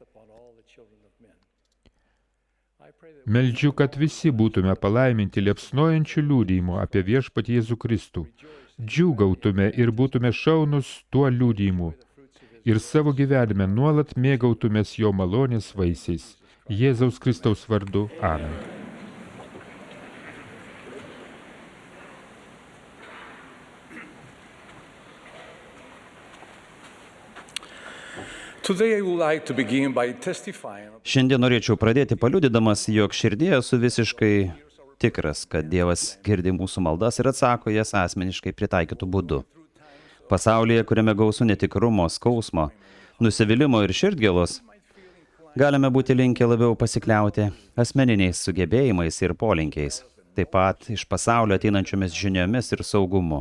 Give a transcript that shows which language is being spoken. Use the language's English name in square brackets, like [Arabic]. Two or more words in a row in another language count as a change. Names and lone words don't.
[Lithuanian] Meldžiu, kad visi būtume palaiminti liepsnojančių liudijimu apie viešpatį Jėzų Kristų. Džiūgautume ir būtume šaunus tuo liudijimu ir savo gyvenime nuolat mėgautumės jo malonės vaisiais. Jėzaus Kristaus vardu. Amen. [English] Today I would like to begin by testifying. [Lithuanian] Šiandien norėčiau pradėti paliudydamas, jog širdėje esu visiškai tikras, kad Dievas girdi mūsų maldas ir atsako jas asmeniškai pritaikytų būdu. Pasaulyje, kuriame gausu netikrumo, skausmo, nusivylimo ir širdgėlos, galime būti linkę labiau pasikliauti asmeniniais sugebėjimais ir polinkiais, taip pat iš pasaulio ateinančiomis žiniomis ir saugumu.